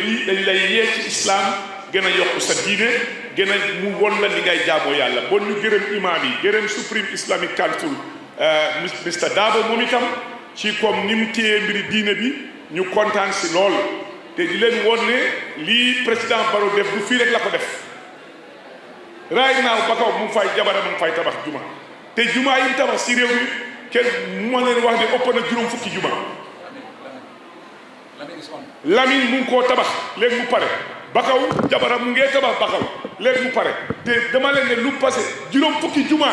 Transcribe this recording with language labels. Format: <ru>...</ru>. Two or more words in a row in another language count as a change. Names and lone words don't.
<wo>lii dañ lay yee ci islam gën a yokk sa diine gën a mu won la li ngay jaamoo yàlla bon ñu gërëm imaam yi gërëm Supreme Islamic Council Mr Dabo moom itam ci comme ni mu téyee mbiri diine bi ñu kontaan si lool te di leen woon ne lii président Barrow def du fii rek la ko def</wo> <en>right now</en> <wo>ba kaw mu ngi fay jabara mu ngi fay tabax juma te juma yi tabax si réew mi kenn moo leen wax ne ëpp na juróom fukki juma Lamine mu ngi koo tabax léegi mu pare Bakaw jabara mu ngee tabax Bakaw léegi mu pare te dama leen ne lu passé juróom fukki juma</wo>